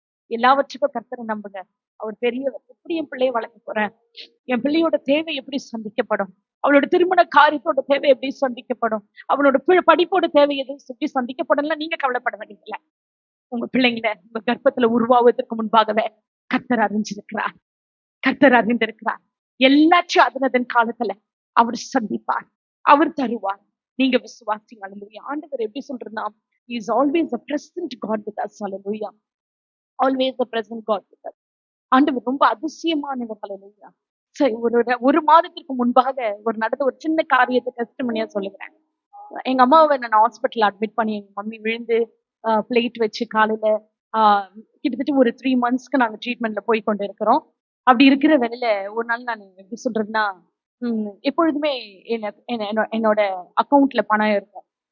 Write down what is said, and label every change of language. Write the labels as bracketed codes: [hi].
[ta] எல்லாவற்றுக்கும் கர்த்தரை நம்புங்க. அவர் பெரியவர். எப்படி என் பிள்ளையை வளர்க்க போறேன், என் பிள்ளையோட தேவை எப்படி சந்திக்கப்படும், அவளோட திருமண காரியத்தோட தேவை எப்படி சந்திக்கப்படும், அவனோட படிப்போட தேவை எது எப்படி சந்திக்கப்படும், நீங்க கவலைப்பட வேண்டியதில்லை. உங்க பிள்ளைங்களை உங்க கர்ப்பத்துல உருவாவதற்கு முன்பாகவே கர்த்தர் அறிஞ்சிருக்கிறார். கர்த்தர் அறிந்திருக்கிறார். எல்லாச்சும் அதனதன் காலத்துல அவர் சந்திப்பார், அவர் தருவார். நீங்க விசுவாசிங்க. அல்லேலூயா. ஆண்டவர் எப்படி சொல்றதுன்னா, [en] He is always a present God with us. Hallelujah. Always a present God with us. [ta] ஆண்டவர் ரொம்ப அதிசயமானவர். ஹalleluya. சரி, ஒரு மாதத்திற்கு முன்பாக நடந்த ஒரு சின்ன காரியத்தை டெஸ்டிமோனியா சொல்லுகிறேன். எங்க அம்மாவை நான் ஹாஸ்பிட்டல் அட்மிட் பண்ணி எங்க மம்மி விழுந்து பிளேட் வச்சு காலையில கிட்டத்தட்ட ஒரு 3 monthsக்கு நாங்க ட்ரீட்மெண்ட்ல போய் கொண்டு இருக்கிறோம். அப்படி இருக்கிற வேலையில ஒரு நாள் நான் எப்படி சொல்றதுன்னா, எப்பொழுதுமே என்னோட அக்கௌண்ட்ல பணம் இருக்கும்.